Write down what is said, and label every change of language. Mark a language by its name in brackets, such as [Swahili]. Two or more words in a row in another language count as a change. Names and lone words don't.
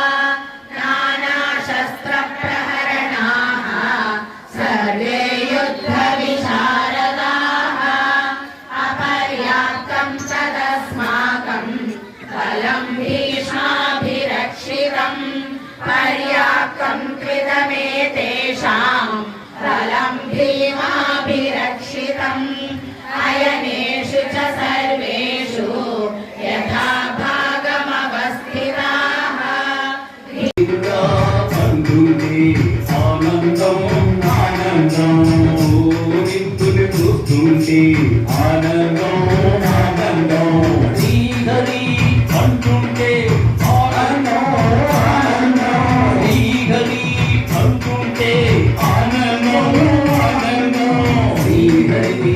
[Sanskrit] नानाशस्त्रप्रहरणाः सर्वे युद्धविशारदाः अपर्याप्तं तदस्माकं बलं भीष्माभिरक्षितं पर्याप्तं त्विदमेतेषां बलं भीमाभिरक्षितम् अयनेषु च सर्वेषु यथा भागमवस्थिताः [Telugu] అంటుంటే ఆనందం ఆనందం నింపుని చూస్తుంటే ఆనందం ఆనందం శ్రీహరి అంటుంటే ఆనందం ఆనందం శ్రీహరి అంటుంటే ఆనందం ఆనందం శ్రీహరి